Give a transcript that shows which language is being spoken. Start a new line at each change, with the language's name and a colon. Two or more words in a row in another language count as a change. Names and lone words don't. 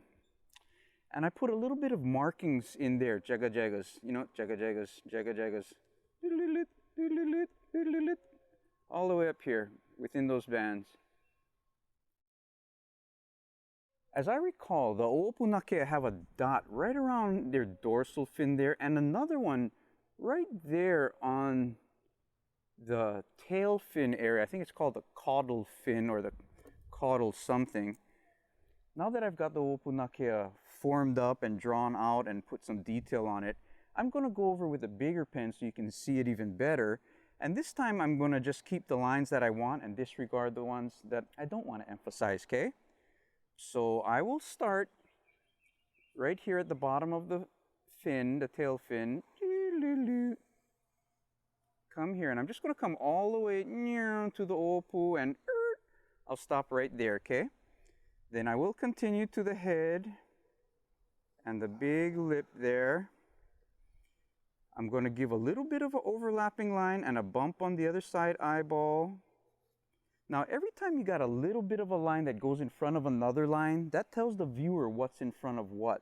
English: And I put a little bit of markings in there, jagas, you know, jagas. All the way up here, within those bands. As I recall, the ʻoʻopu nākea have a dot right around their dorsal fin there, and another one right there on the tail fin area. I think it's called the caudal fin or the caudal something. Now that I've got the ʻoʻopu nākea formed up and drawn out and put some detail on it, I'm going to go over with a bigger pen so you can see it even better. And this time I'm going to just keep the lines that I want and disregard the ones that I don't want to emphasize, okay? So I will start right here at the bottom of the fin, the tail fin. Come here, and I'm just going to come all the way to the ʻoʻopu, and I'll stop right there, okay? Then I will continue to the head and the big lip there. I'm going to give a little bit of an overlapping line and a bump on the other side eyeball. Now, every time you got a little bit of a line that goes in front of another line, that tells the viewer what's in front of what.